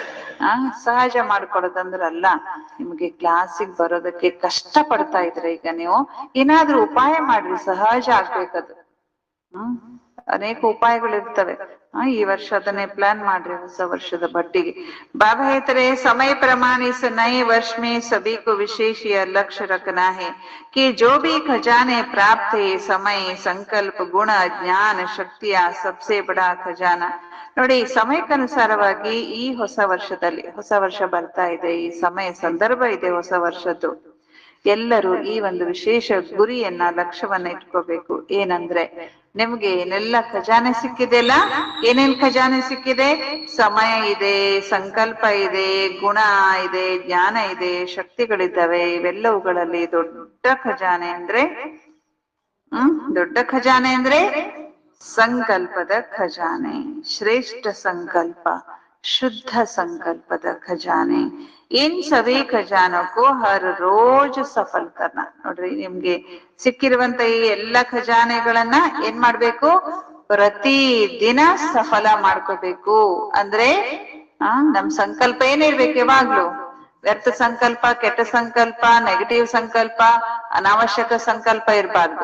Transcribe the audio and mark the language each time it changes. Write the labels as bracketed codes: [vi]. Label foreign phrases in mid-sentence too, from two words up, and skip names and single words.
[kn] ಸಹಜ ಮಾಡ್ಕೊಡೋದಂದ್ರಲ್ಲ, ನಿಮ್ಗೆ ಕ್ಲಾಸಿಗೆ ಬರೋದಕ್ಕೆ ಕಷ್ಟ ಪಡ್ತಾ ಇದ್ರೆ ಈಗ ನೀವು ಏನಾದ್ರೂ ಉಪಾಯ ಮಾಡ್ರಿ, ಸಹಜ ಆಗ್ಬೇಕದು. ಅನೇಕ ಉಪಾಯಗಳಿರ್ತವೆ. ಈ ವರ್ಷ ಅದನ್ನೇ ಪ್ಲಾನ್ ಮಾಡ್ರಿ, ಹೊಸ ವರ್ಷದ ಬಡ್ಡಿಗೆ. [hi] बाबा ಹೇಳ್ತಾರೆ समय प्रमाण इस नए वर्ष में सभी को विशेष यह लक्ष्य रखना है कि जो भी खजाने प्राप्त है समय संकल्प गुण ज्ञान शक्तिಯ सबसे बड़ा खजाना. [kn] ನೋಡಿ, ಸಮಯಕ್ಕನುಸಾರವಾಗಿ ಈ ಹೊಸ ವರ್ಷದಲ್ಲಿ, ಹೊಸ ವರ್ಷ ಬರ್ತಾ ಇದೆ, ಈ ಸಮಯ ಸಂದರ್ಭ ಇದೆ ಹೊಸ ವರ್ಷದ್ದು, ಎಲ್ಲರೂ ಈ ಒಂದು ವಿಶೇಷ ಗುರಿಯನ್ನ ಲಕ್ಷ್ಯವನ್ನ ಇಟ್ಕೋಬೇಕು. ಏನಂದ್ರೆ ನಿಮ್ಗೆ ಏನೆಲ್ಲ ಖಜಾನೆ ಸಿಕ್ಕಿದೆಲ್ಲ, ಏನೇನ್ ಖಜಾನೆ ಸಿಕ್ಕಿದೆ? ಸಮಯ ಇದೆ, ಸಂಕಲ್ಪ ಇದೆ, ಗುಣ ಇದೆ, ಜ್ಞಾನ ಇದೆ, ಶಕ್ತಿಗಳಿದ್ದಾವೆ. ಇವೆಲ್ಲವುಗಳಲ್ಲಿ ದೊಡ್ಡ ಖಜಾನೆ ಅಂದ್ರೆ ದೊಡ್ಡ ಖಜಾನೆ ಅಂದ್ರೆ ಸಂಕಲ್ಪದ ಖಜಾನೆ, ಶ್ರೇಷ್ಠ ಸಂಕಲ್ಪ, ಶುದ್ಧ ಸಂಕಲ್ಪದ ಖಜಾನೆ. [hi] इन सभी खजानों को हर रोज सफल करना. [kn] ನೋಡ್ರಿ, ನಿಮ್ಗೆ ಸಿಕ್ಕಿರುವಂತ ಈ ಎಲ್ಲಾ ಖಜಾನೆಗಳನ್ನ ಏನ್ ಮಾಡ್ಬೇಕು? ಪ್ರತಿ ದಿನ ಸಫಲ ಮಾಡ್ಕೋಬೇಕು. ಅಂದ್ರೆ ನಮ್ ಸಂಕಲ್ಪ ಏನಿರ್ಬೇಕು? ಯಾವಾಗ್ಲೂ ವ್ಯರ್ಥ ಸಂಕಲ್ಪ, ಕೆಟ್ಟ ಸಂಕಲ್ಪ, ನೆಗೆಟಿವ್ ಸಂಕಲ್ಪ, ಅನಾವಶ್ಯಕ ಸಂಕಲ್ಪ ಇರಬಾರ್ದು.